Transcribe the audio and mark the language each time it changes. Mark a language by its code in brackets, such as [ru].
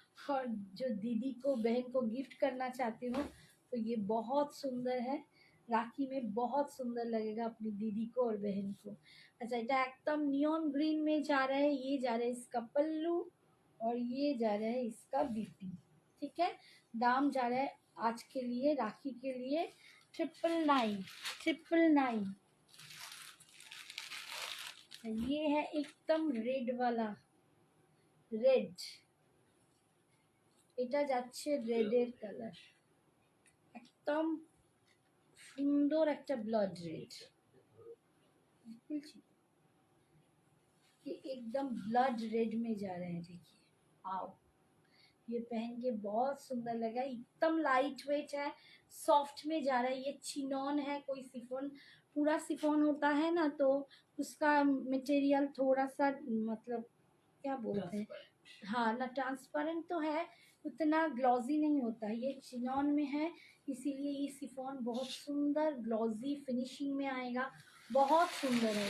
[hi] और जो दीदी को बहन को गिफ्ट करना चाहते हो तो ये बहुत सुंदर है, राखी में बहुत सुंदर लगेगा अपनी दीदी को और बहन को। अच्छा, এটা एकदम नियॉन ग्रीन में जा रहा है। ये जा रहा है इसका पल्लू, और ये जा रहा है इसका बीपी। ठीक है, दाम जा रहा है आज के लिए, राखी के लिए 999। ये है एकदम रेड वाला, रेड, [bn] এটা যাচ্ছে রেডের কালার, একদম সুন্দর একটা ব্লাড রেড। [hi] ये एकदम ब्लड रेड में जा रहे हैं। देखिए आओ, ये पहन के बहुत सुंदर लगा, एकदम लाइट वेट है, सॉफ्ट में जा रहा है। ये चिनॉन है, कोई सिफोन, पूरा सिफोन होता है ना तो उसका मटेरियल थोड़ा सा मतलब क्या बोलते हैं, हाँ ना, ट्रांसपेरेंट तो है, उतना ग्लॉजी नहीं होता है। ये चिनॉन में है, इसीलिए ये सिफोन बहुत सुंदर ग्लॉजी फिनिशिंग में आएगा, बहुत सुंदर है।